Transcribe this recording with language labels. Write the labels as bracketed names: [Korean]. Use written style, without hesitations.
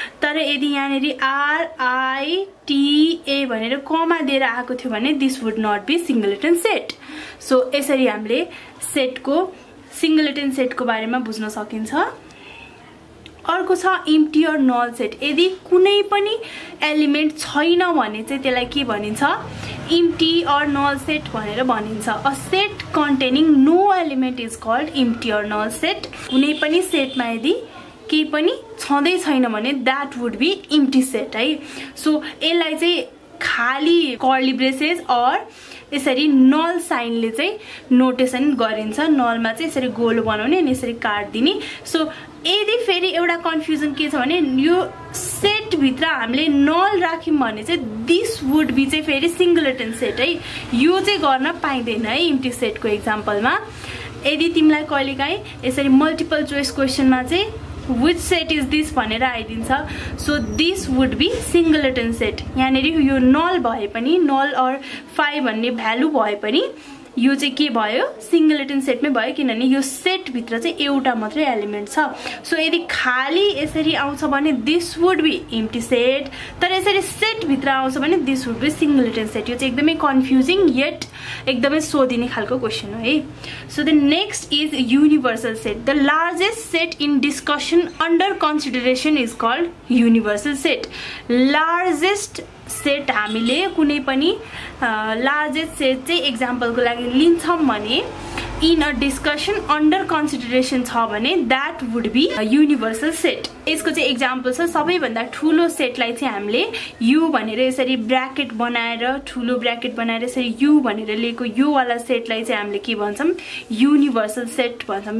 [Nepali] तर यदि यहाँनेरि RITA भनेर कमा दिएर आएको थियो भने [English] This would not be singleton set. [Nepali] So यसरी हामीले सेटको सिंगलेटन सेटको बारेमा बुझ्न सकिन्छ. अर्को छ इम्प्टी अर नल सेट। यदि कुनै पनि एलिमेन्ट छैन भने चाहिँ त्यसलाई के भनिन्छ इम्प्टी अर नल सेट भनेर भनिन्छ। [English] A set containing no element is called empty or null set. [Nepali] कुनै पनि सेटमा यदि केही पनि छँदै छैन भने [English] that would be empty set [Nepali] है। सो यसलाई चाहिँ खाली कर्ली ब्रेसेस और यसरी नल साइनले चाहिँ नोटेसन गरिन्छ। नलमा चाहिँ यसरी गोलो बनाउने अनि यसरी काट्दिने। सो यदि फेरि एउटा कन्फ्युजन के छ भने यो सेट भित्र हामीले नल राख्यौं भने चाहिँ [English] this would be [Nepali] चाहिँ फेरि सिंगलटन सेट है। यो चाहिँ गर्न पाइँदैन है इम्प्टी सेटको एक्जाम्पलमा। यदि तिमीलाई कहिलेकाहीँ यसरी मल्टिपल चोइस क्वेसनमा चाहिँ [English] which set is this [Nepali] भनेर आइदिन्छ। [English] So this would be singleton set. [Nepali] यहाँनिर यो नल भए पनि नल और 5 भन्ने भ्यालु भए पनि यो चाहिँ के भयो सिंगलटन सेटमै भयो किनभने यो सेट भित्र चाहिँ एउटा मात्रै एलिमेन्ट छ। सो यदि खाली यसरी आउँछ भने [English] this would be empty set, [Nepali] तर यसरी सेट भित्र आउँछ भने [English] This would be singleton set. [Nepali] यो चाहिँ एकदमै कन्फ्युजिङ येट एकदमै सोधिने खालको क्वेशन हो है। [English] So the next is universal set. The largest set in discussion under consideration is called universal set. [Nepali] Largest set हामीले कुनै पनि लार्जेस्ट सेट चाहिँ एक्जाम्पलको लागि लिन्छौं भने [English] in a discussion under consideration [Nepali] छ भने [English] That would be universal set. [Nepali] यसको चाहिँ एक्जाम्पल छ सबैभन्दा ठूलो सेटलाई चाहिँ हामीले यु भनेर यसरी ब्र्याकेट बनाएर ठूलो ब्र्याकेट बनाएर यसरी यु भनेर लेखेको यो वाला सेटलाई चाहिँ हामीले के भन्छौं युनिभर्सल सेट भन्छौं।